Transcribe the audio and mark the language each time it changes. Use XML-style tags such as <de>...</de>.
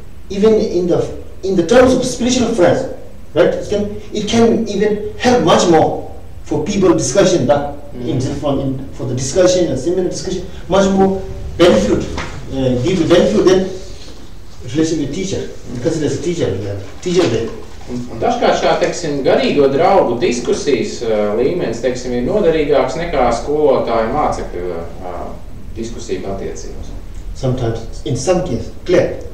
<en>Even in the terms of spiritual friends, right? It can even help much more for people discussion for the discussion and seminar discussion, much more benefit. Give the benefit then relation with teacher, because there's a teacher there.</en> <lv>Un dažkārt šā, teiksim, garīgo draugu diskusijas līmenis, teiksim, ir noderīgāks nekā skolotāju mācekļu diskusiju attiecības.</lv> <en>Sometimes, in some cases, clear.</en>